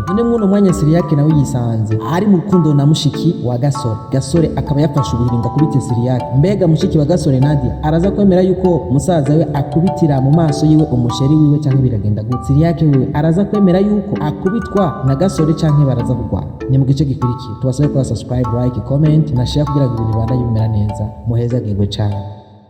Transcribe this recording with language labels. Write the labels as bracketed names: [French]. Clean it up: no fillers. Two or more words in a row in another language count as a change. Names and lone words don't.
[Kinyarwanda] None mwuno mwanya Siriyake nawe yisanze ari mu rukundo na mushiki wa Gasore. Gasore akaba yafashe ubuhiringa kubite Siriyake. Mbega mushiki wa Gasore Nadia araza kwemera yuko musaza we akubitira mu maso yiwe umusheri wiwe cyangwa biragenda gute? Siriyake we araza kwemera yuko akubitwa na Gasore cyangwa baraza kugwana. Ni mu gice gikurikiye. Tubasabe kwa subscribe, like, comment na share kugira ngo ibintu bibandanye bimera neza. Muheza gego cyane.